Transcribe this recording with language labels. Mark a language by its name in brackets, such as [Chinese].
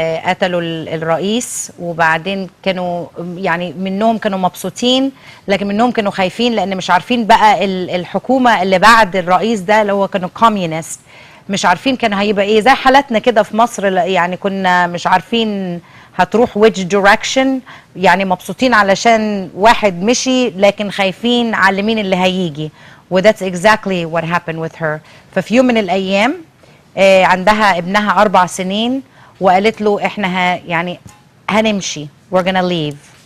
[Arabic] قتلوا الرئيس، وبعدين كانوا يعني منهم كانوا مبسوطين، لكن منهم كانوا خايفين لان مش عارفين بقى الحكومة اللي بعد الرئيس ده اللي هو كانوا كوميونست، مش عارفين كان هيبقى ايه. زي حالتنا كده في مصر، يعني كنا مش عارفين هتروح [English] which direction، [Arabic] يعني مبسوطين علشان واحد مشي، لكن خايفين على مين اللي هيجي. [English] و that's exactly what happened with her. [Arabic] ففي يوم من الأيام عندها ابنها 4 سنين، وقالت له احنا يعني هنمشي، [English] we're gonna leave.